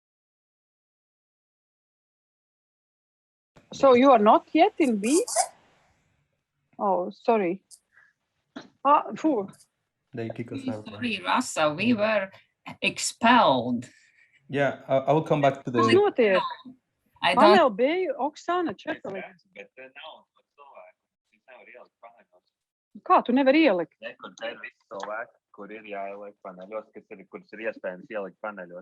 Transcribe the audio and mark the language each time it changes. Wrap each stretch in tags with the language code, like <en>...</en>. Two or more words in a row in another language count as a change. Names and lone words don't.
<en>So you are not yet in B? Oh, sorry. They kick us out. Sorry, Rassa, we were expelled. Yeah, I will come back to the... I don't know.</en> <lv>Oksana, Kā tu nevari ielikt? Kur te ir visi cilvēki, kur ir jāieliek paneļos, kurus ir iespējams ielikt paneļos.</lv>